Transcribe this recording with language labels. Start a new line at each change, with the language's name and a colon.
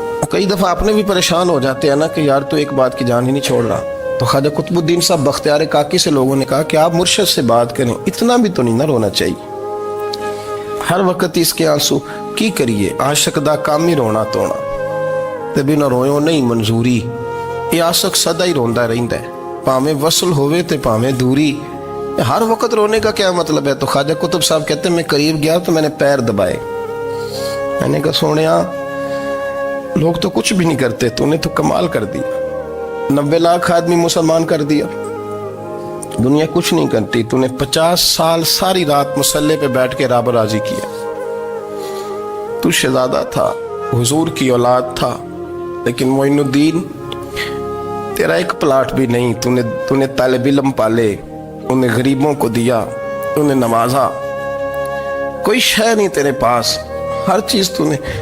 Urdu: کئی دفعہ اپنے بھی پریشان ہو جاتے ہیں نا کہ یار تو ایک بات کی جان ہی نہیں چھوڑ رہا. تو خواجہ قطب الدین صاحب بختیار کاکی سے لوگوں نے کہا کہ آپ مرشد سے بات کریں، اتنا بھی تو نہیں نہ رونا چاہیے، ہر وقت اس کے آنسو کی کریے.
Punjabi: عاشق دا کام ہی رونا تونا تے بنا رویو نہیں منظوری. یہ عاشق سدا ہی روندا رہندا ہے، پاویں وصل ہوئے تے پاویں دوری.
Urdu: ہر وقت رونے کا کیا مطلب ہے؟ تو خواجہ قطب صاحب کہتے ہیں میں قریب گیا تو میں نے پیر دبائے، میں نے کہا سونیا لوگ تو کچھ بھی نہیں کرتے، تو نے تو کمال کر دیا. 90 لاکھ آدمی مسلمان کر دیا، دنیا کچھ نہیں کرتی. تو نے 50 سال ساری رات مسلح پہ بیٹھ کے رب راضی کیا. تو شہزادہ تھا، حضور کی اولاد تھا، لیکن معین الدین تیرا ایک پلاٹ بھی نہیں. تو نے طالب علم پالے، انہیں غریبوں کو دیا، انہیں نوازا، کوئی شے نہیں تیرے پاس، ہر چیز تو نے.